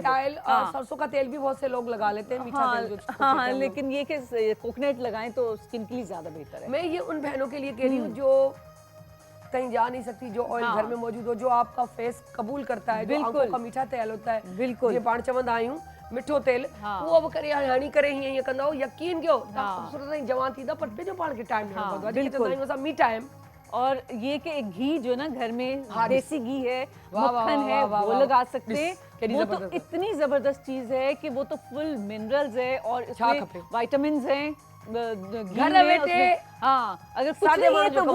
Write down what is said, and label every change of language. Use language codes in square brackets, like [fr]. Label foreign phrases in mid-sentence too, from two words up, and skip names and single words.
[ur] ज्यादा آئل اور हाँ। سرسوں کا تیل بھی بہت سے لوگ لگا لیتے ہیں، میٹھا تیل جو اسکو हाँ کہتے ہیں ہم لوگ. لیکن یہ کہ کوکونٹ لگائیں تو سکن کے لیے زیادہ بہتر ہے. میں یہ ان بہنوں کے لیے کہہ رہی ہوں جو کہیں جا نہیں سکتی، جو آئل हाँ। گھر میں موجود ہو، جو آپکا فیس قبول کرتا ہے، جو बिल्कुल। آنکھوں کا میٹھا تیل ہوتا ہے, बिल्कुल। [sd] ये पाण चवंदा आहियूं मिठो तेल, [ur] हाँ। [sd] वो अब करे हाणी करे हीअं कंदो, यकीन कयो [ur] हाँ। [sd] खूबसूरत ऐं जवान थींदा, पर पंहिंजो पाण खे टाइम ॾियणो [ur] हाँ, [sd] पवंदो आहे। जेके [ur] बिल्कुल। [sd] चवंदा आहियूं असां [en] me time, [ur] اور یہ کہ ایک گھی جو نہ گھر میں हाँ, دیسی گھی ہے, واہ، واہ, मक्खन वाह, है, वाह, वो वाह, लगा वाह। सकते डिस, हैं। [sd] केड़ी [ur] وہ تو زبردست ہے. اتنی زبردست چیز ہے کہ وہ تو [en] full minerals [ur] ہے اور [sd] छा [ur] इसमें [sd] खपे। [ur] وٹامنز ہیں گھی घर में, बैठे اسمیں۔ ہاں، اگر کچھ [sd] सादे [ur] نہیں ہے [sd] माण्हू जो